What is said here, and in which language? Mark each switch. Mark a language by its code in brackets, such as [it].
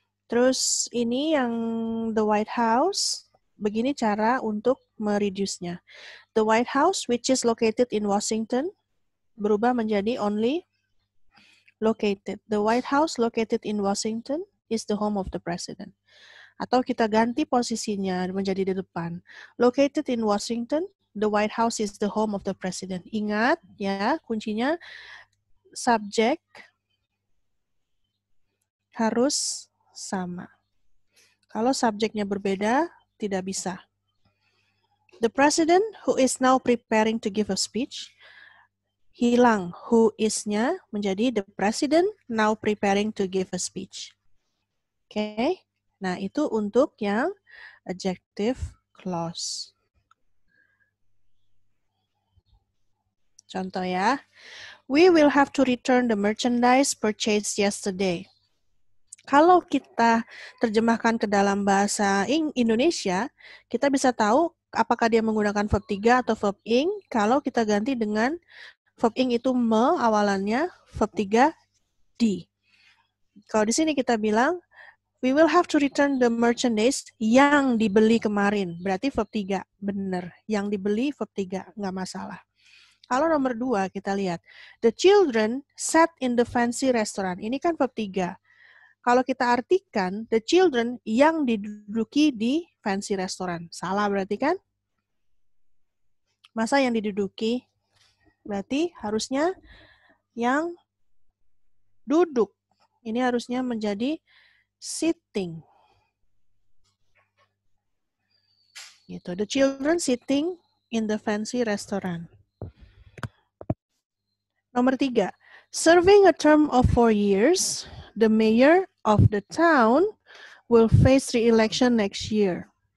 [id] Terus ini yang the White House, begini cara untuk mereduce-nya. [en] The White House, which is located in Washington, [id] berubah menjadi [en] only located. The White House located in Washington is the home of the president. [id] Atau kita ganti posisinya menjadi di depan. [en] Located in Washington, the White House is the home of the president. [id] Ingat ya, kuncinya subjek harus sama. Kalau subjeknya berbeda, tidak bisa. [en] The president who is now preparing to give a speech, [id] hilang who is-nya menjadi [en] the president now preparing to give a speech. [id] Oke, nah itu untuk yang adjective clause. Contoh ya, [en] we will have to return the merchandise purchased yesterday. [id] Kalau kita terjemahkan ke dalam bahasa Indonesia, kita bisa tahu apakah dia menggunakan verb 3 atau verb ing. Kalau kita ganti dengan verb ing itu me awalannya, verb 3 di. Kalau di sini kita bilang, [en] we will have to return the merchandise [id] yang dibeli kemarin. Berarti verb 3, benar. Yang dibeli verb 3, nggak masalah. Kalau nomor 2 kita lihat, [en] the children sat in the fancy restaurant. Ini kan verb 3. [id] Kalau kita artikan, [en] the children [id] yang diduduki di fancy restaurant. Salah berarti kan? Masa yang diduduki? Berarti harusnya yang duduk. Ini harusnya menjadi sitting. Gitu. [en] The children sitting in the fancy restaurant. Nomor 3. Serving a term of 4 years, the mayor of the town will face re-election next year.